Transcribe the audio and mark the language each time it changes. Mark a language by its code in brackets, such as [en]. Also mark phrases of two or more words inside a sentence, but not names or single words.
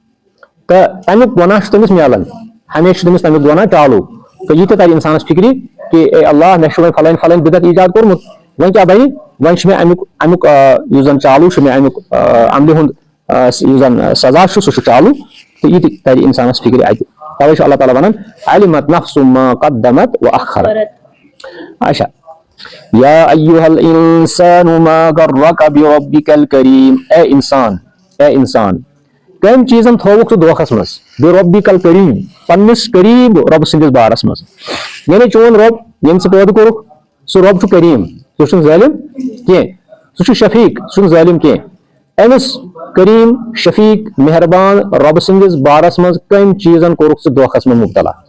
[ks] تہٕ تمیُک گۄناہ چھُ تٔمِس میلان ہمیشہِ چھُ تٔمِس تمیُک گۄناہ چالوٗ تہٕ یہِ تہِ ترِ اِنسانس فِکرِ کہ اے اللہ مےٚ چھُ وۄنۍ فلٲنۍ بدعت ایجاد کوٚرمُت وۄنۍ کیٛاہ بنہِ وۄنۍ چھُ مےٚ امیُک یُس زن چالوٗ چھُ مےٚ امیُک عملہِ ہُنٛد یُس زن سزا چھُ سُہ چھُ چالوٗ تہٕ یہِ تہِ ترِ اِنسانس فِکرِ اَتہِ توے چھُ اللہ تعالیٰ ونان [ar] علمت نفس ما قدمت وأخرت [ks] اچھا [ar] یا ایھا الانسان ما غرک بربک الکریم [ks] اے انسان کٔمۍ چیٖزن تھووُکھ ژٕ دھوکھس منٛز [ar] بربک الکریم [ks] پننس قریٖب رۄبہٕ سٕنٛدِس بارس منٛز یعنی چون رۄب ییٚمۍ ژٕ پٲدٕ کوٚرُکھ سُہ رۄب چھُ کریٖم سُہ چھُنہٕ ظٲلِم کینٛہہ سُہ چھُ شفیٖق سُہ چھُنہٕ ظٲلِم کینٛہہ أمِس کریٖم شفیٖق مہربان رۄبہٕ سٕنٛدِس بارس منٛز کٔمۍ چیٖزن کوٚرُکھ ژٕ دھوکھس منٛز مُبتلا